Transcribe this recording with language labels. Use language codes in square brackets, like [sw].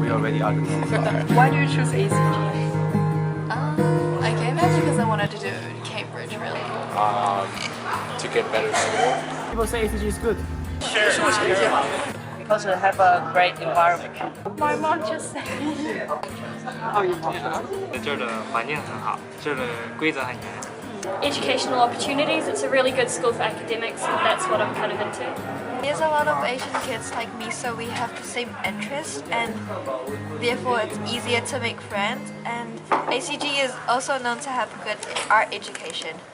[en] We already are the top. Why do you choose ACG? I came here because I wanted to do Cambridge, really. To get better score. People say ACG is good. Because we have a great environment. My mom just said. [zh] 这儿的环境很好，这儿的规则很严。 [en] Educational opportunities. It's a really good school for academics, and that's what I'm kind of into. There's a lot of Asian kids like me, so we have the same interests, and therefore it's easier to make friends. And ACG is also known to have good art education.